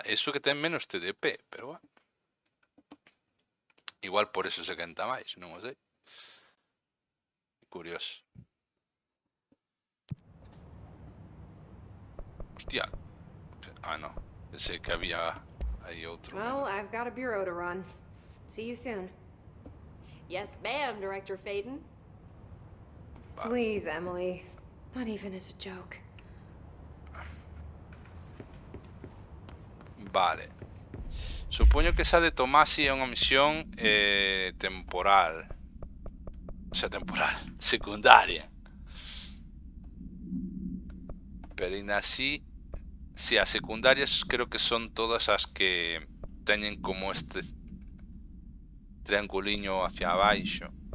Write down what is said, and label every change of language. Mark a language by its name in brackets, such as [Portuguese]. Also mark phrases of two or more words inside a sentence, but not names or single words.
[Galician] Eso que ten menos TDP, pero bueno. Igual por eso se quenta máis, non o sei. Curioso. Hostia. Ah, no. Pensei que había aí outro. [English] Well, I've got a bureau to run. See you soon. Yes, ma'am, Director Faden. [Galician] Vale. [English] Please, Emily. Not even as a joke. [Galician] Vale. Supoño que esa de Tomasi é unha misión temporal. O sea, temporal. Secundaria. Pero ainda así, si as secundarias creo que son todas as que teñen como este trianguliño hacia abaixo.